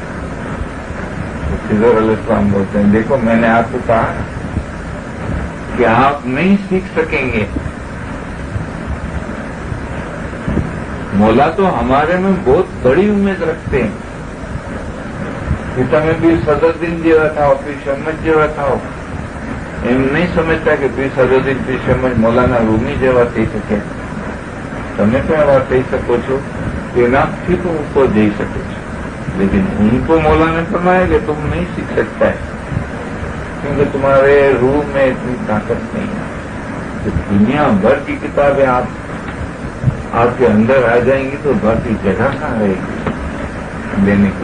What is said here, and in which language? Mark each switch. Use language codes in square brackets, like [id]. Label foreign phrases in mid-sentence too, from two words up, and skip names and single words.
[ur] خضر علیہ السلام بولتے ہیں دیکھو میں نے آپ کو کہا کہ آپ نہیں سیکھ سکیں گے۔ مولا تو ہمارے میں بہت بڑی امید رکھتے ہیں کہ تمہیں بھی صدر دن جیوا تھا پھر شمت جیوا تھا، [gu] એમ નહીં સમજતા કે પીર સદરુદ્દીન પીર શમજ મૌલાના રૂમી જેવા થઈ શકે। તમે પણ એવા થઈ શકો છો કે એનાથી તો ઉપર જઈ શકો છો، [ur] لیکن ان کو مولا نے فرمایا کہ تم نہیں سیکھ سکتا ہے کیونکہ تمہارے روح میں اتنی طاقت نہیں ہے۔ تو دنیا بھر کی کتابیں آپ کے اندر آ جائیں گی تو باقی جگہ کہاں رہے گی لینے کی؟